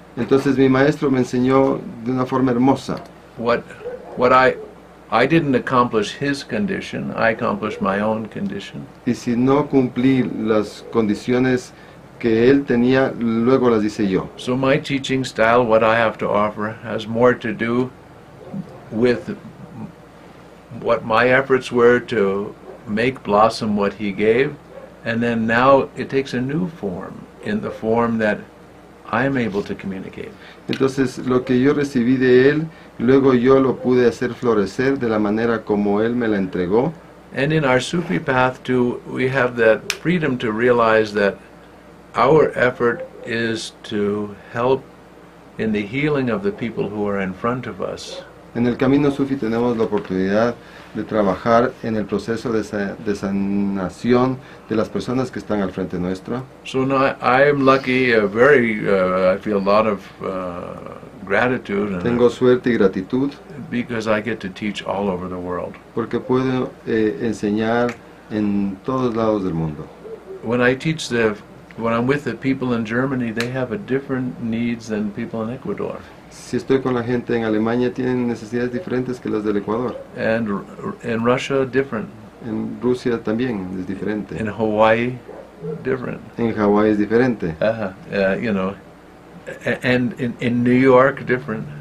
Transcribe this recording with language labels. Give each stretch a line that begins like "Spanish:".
Spanish: Entonces mi maestro me enseñó de una forma hermosa.
English: What I didn't accomplish his condition, I accomplished my own condition.
Spanish: Y si no cumplí las condiciones que él tenía, luego las hice yo.
English: So my teaching style, what I have to offer, has more to do with what my efforts were to make blossom what he gave, and then now it takes a new form, in the form that I am able to communicate.
Spanish: Entonces lo que yo recibí de él, luego yo lo pude hacer florecer de la manera como él me la entregó.
English: And in our Sufi path too, we have that freedom to realize that our effort is to help in the healing of the people who are in front of us.
Spanish: En el camino Sufi tenemos la oportunidad de trabajar en el proceso de sanación de las personas que están al frente nuestro.
English: So now I am lucky, I feel a lot of gratitude.
Spanish: Tengo suerte y gratitud
English: because I get to teach all over the world.
Spanish: Porque puedo enseñar en todos lados del mundo.
English: When I'm with the people in Germany, they have a different needs than people in Ecuador.
Spanish: Si estoy con la gente en Alemania, tienen necesidades diferentes que las del Ecuador.
English: And in Russia, different.
Spanish: En Rusia también es diferente.
English: In Hawaii, different.
Spanish: En Hawái es diferente.
English: You know, and in New York, different.